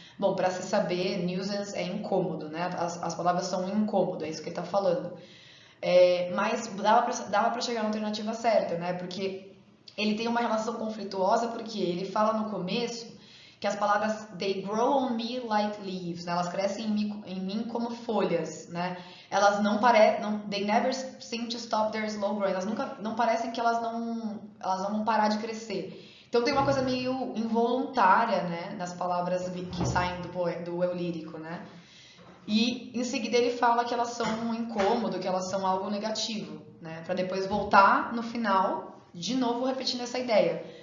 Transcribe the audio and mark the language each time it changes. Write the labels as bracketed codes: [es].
[pt] Bom, para se saber, nuisance é incômodo, né? As palavras são um incômodo, é isso que ele tá falando. Mas dava pra chegar na alternativa certa, né? Porque ele tem uma relação conflituosa, porque ele fala no começo que as palavras [en] they grow on me like leaves, [pt] né? Elas crescem em mim como folhas, né? Elas não parecem, [en] they never seem to stop their slow growing. [pt] Elas nunca, não parecem que elas não vão parar de crescer. Então tem uma coisa meio involuntária, né, nas palavras que saem do eu lírico, né? E em seguida ele fala que elas são um incômodo, que elas são algo negativo, né? Para depois voltar no final, de novo repetindo essa ideia.